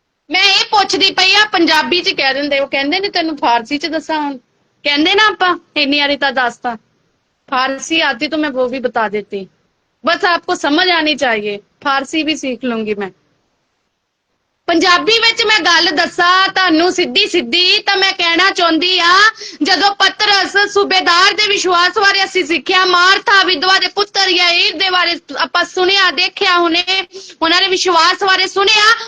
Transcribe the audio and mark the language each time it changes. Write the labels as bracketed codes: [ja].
[hi] मैं ये [pa] ਪੁੱਛਦੀ ਪਈ ਆ, ਪੰਜਾਬੀ ਚ ਕਹਿ ਦਿੰਦੇ, ਉਹ ਕਹਿੰਦੇ ਨੇ ਤੈਨੂੰ फारसी ਚ ਦੱਸਾਂ? ਹੁਣ ਕਹਿੰਦੇ ਨਾ ਆਪਾਂ ਇੰਨੀ ਵਾਰੀ ਤਾਂ ਦੱਸਤਾ। [hi] फारसी आती तो मैं वो भी बता देती, बस आपको समझ आनी चाहिए। फारसी भी सीख लूंगी मैं। [pa] ਪੰਜਾਬੀ ਵਿੱਚ ਮੈਂ ਗੱਲ ਦੱਸਾਂ ਤੁਹਾਨੂੰ ਸਿੱਧੀ ਸਿੱਧੀ ਤਾਂ ਮੈਂ ਕਹਿਣਾ ਚਾਹੁੰਦੀ ਆ, ਜਦੋਂ ਪਤਰਸ ਸੂਬੇਦਾਰ ਦੇ ਵਿਸ਼ਵਾਸ ਬਾਰੇ ਅਸੀਂ ਸਿੱਖਿਆ, ਮਾਰਥਾ ਵਿਧਵਾ ਦੇ ਪੁੱਤਰ ਯਾਈਰ ਦੇ ਬਾਰੇ ਆਪਾਂ ਸੁਣਿਆ, ਦੇਖਿਆ, ਹੁਣੇ ਉਹਨਾਂ ਦੇ ਵਿਸ਼ਵਾਸ ਬਾਰੇ ਸੁਣਿਆ।